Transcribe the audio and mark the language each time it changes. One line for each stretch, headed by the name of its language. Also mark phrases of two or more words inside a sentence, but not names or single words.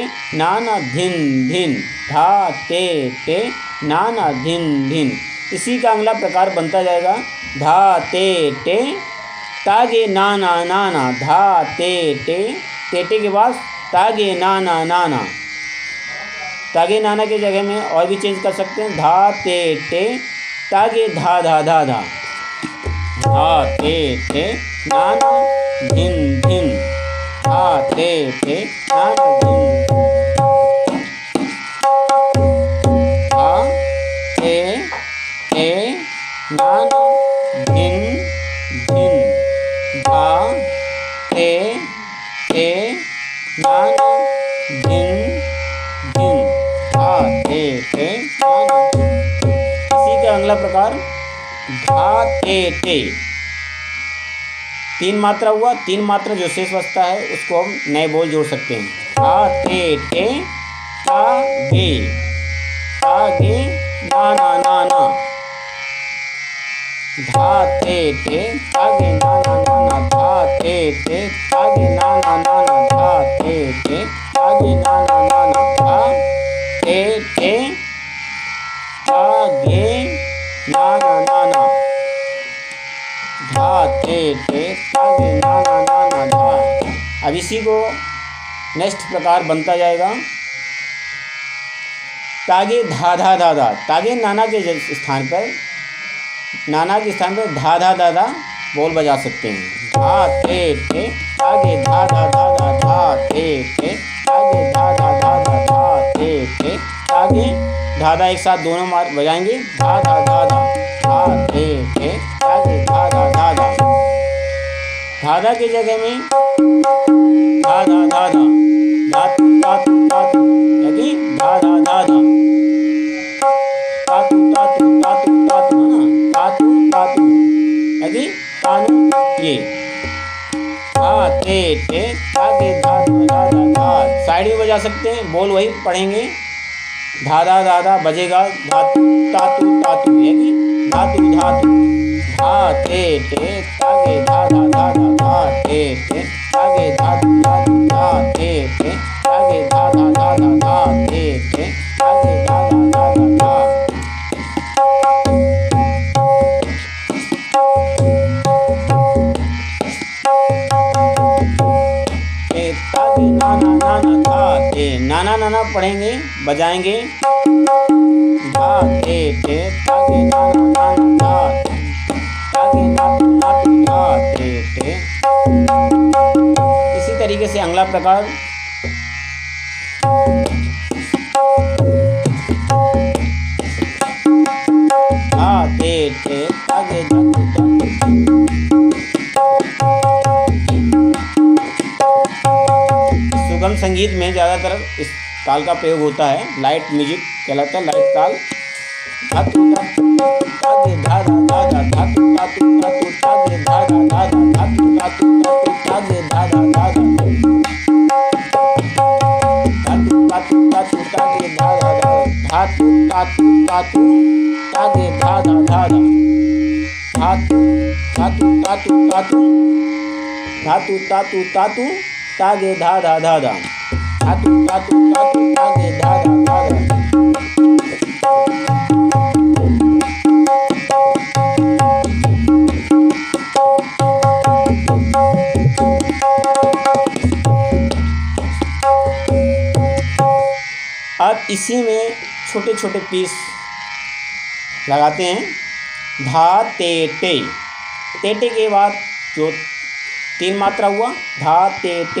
Hindi: नाना धिन धिन, धा ते टे नाना धिन धिन। इसी का अगला प्रकार बनता जाएगा धा ते टे तागे नाना नाना, धा ते टे के बाद तागे नाना नाना। तागे नाना के जगह में और भी चेंज कर सकते हैं, धा ते टे तागे धा धा धा धा, धा ते नाना धिन धिन, धा ते नाना धिन, धा ते नाना धिन धिन, धा ते नाना धिन धिन, धा ते नाना। इसी का अगला प्रकार धा ते। 3 मात्रा हुआ, 3 मात्रा जो शेष बचता है उसको हम नए बोल जोड़ सकते हैं। धा ते तागे, तागे नाना नाना, धा ते तागे नाना नाना, धा ते तागे नाना नाना, धा ते तागे नाना नाना, धा ते तागे नाना नाना, धा ते तागे नाना नाना धा। अब इसी को नेक्स्ट प्रकार बनता जाएगा तागे धा धा धा धा। तागे नाना के स्थान पर, नाना के स्थान पर धा धा धा धा बोल बजा सकते हैं। धा ते तागे धा धा धा धा, धा ते तागे धा धा धा धा, धा ते तागे धा धा एक साथ दोनों मार बजाएंगे, धा धा धा धा, धा ते तागे धा धा धा धा। धा धा की जगह में धा धा धा धा, धातु तातु तातु, यानी धा धा धा धा, तातु तातु तातु तातु है ना, तातु तातु यानी तानु ये, धा ते तागे धा धा धा धा। साइड में बजा सकते हैं, बोल वही पढ़ेंगे, धा धा धा धा बजेगा, धातु तातु तातु यानी धातु धातु, धा ते तागे धा धा धा धा, धा ते तागे धातु धातु, धा ते तागे धा धा धा धा, धा ते तागे धा धा धा धा धा। तागे नाना नाना, धा ते नाना नाना पढ़ेंगे बजाएंगे, धा ते तागे नाना नाना, धा तागे नातु नातु, धा ते। इसी तरीके से अगला प्रकार धा ते तागे धातु धातु। सुगम संगीत में ज़्यादातर इस ताल का प्रयोग होता है,
English: light music
Hindi: कहलाता है, लाइट ताल। धातु तागे धा धा धा धा, धातु तातु तातु तागे धा धा धा धा, धातु तातु तातु तागे धा धा धा धा, धातु तातु तातु तागे धा धा धा, धातु तातु तातु तागे धा धा धा धा, धातु तातु तातु तातु, धातु तातु तातु तागे धा धा धा धा, धातु तातु तातु तागे धा धा धा धा। अब इसी में छोटे छोटे पीस लगाते हैं, धा ते टे के बाद जो 3 मात्रा हुआ, धा ते